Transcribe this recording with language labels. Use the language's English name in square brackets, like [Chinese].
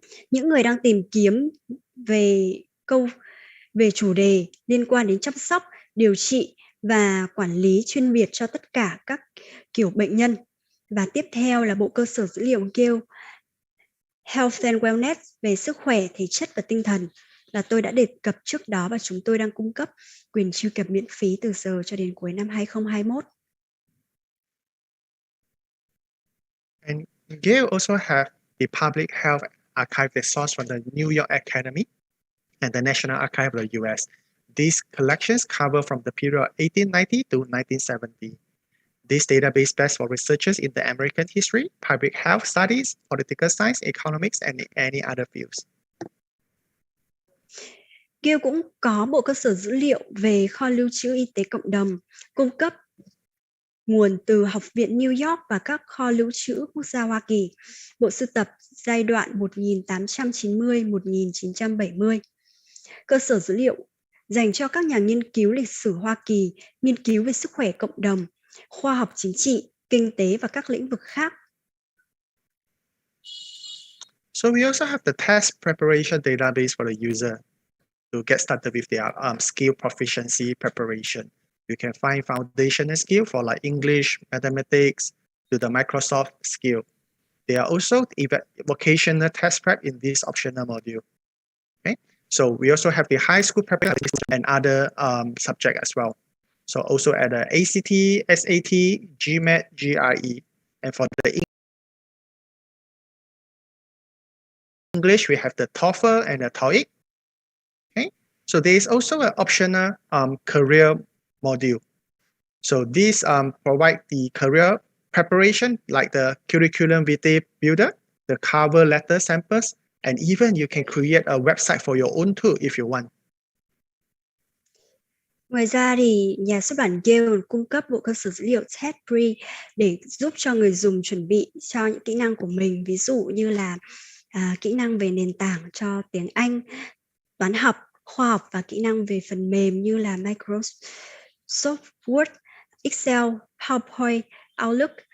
[Vietnamese] Những người đang tìm kiếm về chủ đề liên quan đến chăm sóc, điều trị và quản lý chuyên biệt cho tất cả các kiểu bệnh nhân. Và tiếp theo là bộ cơ sở dữ liệu Gale Health and Wellness về sức khỏe, thể chất và tinh thần, là tôi đã đề cập trước đó, và chúng tôi đang cung cấp quyền truy cập miễn phí từ giờ cho đến cuối năm 2021. [English] And Gale also have the Public Health Archive that sourced from the New York Academy and the National Archive of the US. These collections cover from the period of 1890 to 1970. This database best for researchers in the American history, public health studies, political science, economics, and any other fields. [Vietnamese] Gale cũng có bộ cơ sở dữ liệu về kho lưu trữ y tế cộng đồng, cung cấp nguồn từ Học viện New York và các kho lưu trữ quốc gia Hoa Kỳ, bộ sưu tập giai đoạn 1890-1970, cơ sở dữ liệu dành cho các nhà nghiên cứu lịch sử Hoa Kỳ, nghiên cứu về sức khỏe cộng đồng, khoa học chính trị, kinh tế và các lĩnh vực khác. [English] So we also have the test preparation database for the user to get started with their skill proficiency preparation. You can find foundational skill for like English, mathematics, to the Microsoft skill. There are also vocational test prep in this optional module. Okay, so we also have the high school preparation and other subject as well. So also at the ACT, SAT, GMAT, GRE, and for the English, we have the TOEFL and the TOEIC. Okay, so there is also an optional career module. So these provide the career preparation, like the curriculum vitae builder, the cover letter samples, and even you can create a website for your own too if you want. [Vietnamese] Ngoài ra thì nhà xuất bản Gale cung cấp bộ cơ sở dữ liệu test pre để giúp cho người dùng chuẩn bị cho những kỹ năng của mình, ví dụ như là kỹ năng về nền tảng cho tiếng Anh, toán học, khoa học và kỹ năng về phần mềm như là Microsoft Word, Excel, PowerPoint, Outlook,